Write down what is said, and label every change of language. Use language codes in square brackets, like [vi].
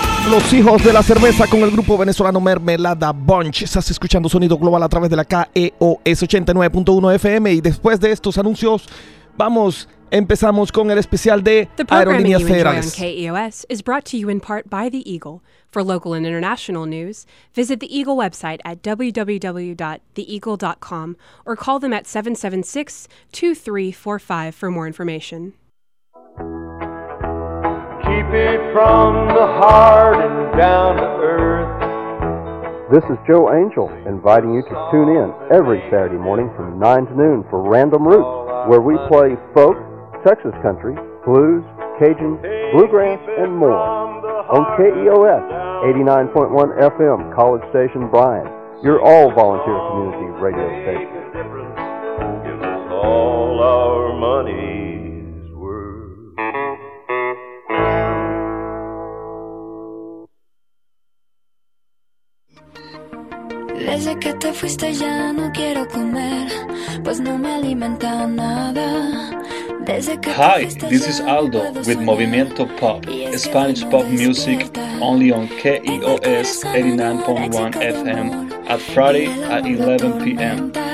[es] Los hijos de la cerveza con el grupo venezolano Mermelada Bunch. Estás escuchando Sonido Global a través de la KEOS 89.1 FM. Y después de estos anuncios, vamos, empezamos con el especial de Aerolíneas Federales. [en] The program you enjoy on KEOS is brought to you in part by The Eagle. For local and international news, visit The Eagle website at www.theeagle.com or call them at 776-2345 for more information. Keep it from the heart and down to earth. This is Joe Angel inviting you to tune in every Saturday morning from 9 to noon for Random Roots, where we play folk, Texas country, blues, Cajun, bluegrass, and more. On KEOS 89.1 FM, College Station Bryan, your all-volunteer community radio station. Give us all our money. [es] Desde que te fuiste ya no quiero comer, pues no me alimenta nada. Desde que [en] Hi, this is Aldo with Movimiento Pop, Spanish pop music only on KEOS 89.1 FM at Friday at 11 p.m.